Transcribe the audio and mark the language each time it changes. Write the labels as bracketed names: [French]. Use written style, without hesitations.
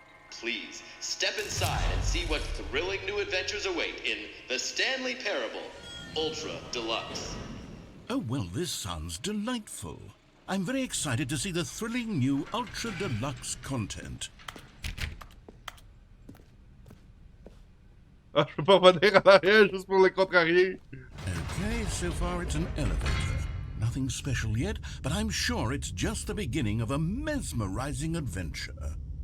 [English] Please, step inside and see what thrilling new adventures await in the Stanley Parable Ultra Deluxe. Oh, well, this sounds delightful. I'm very excited to see the thrilling new Ultra Deluxe content. [French] Ah, je peux pas revenir en arrière juste pour les contrarier. [English] Okay, so far it's an elevator. Nothing special yet, but I'm sure it's just the beginning of a mesmerizing adventure.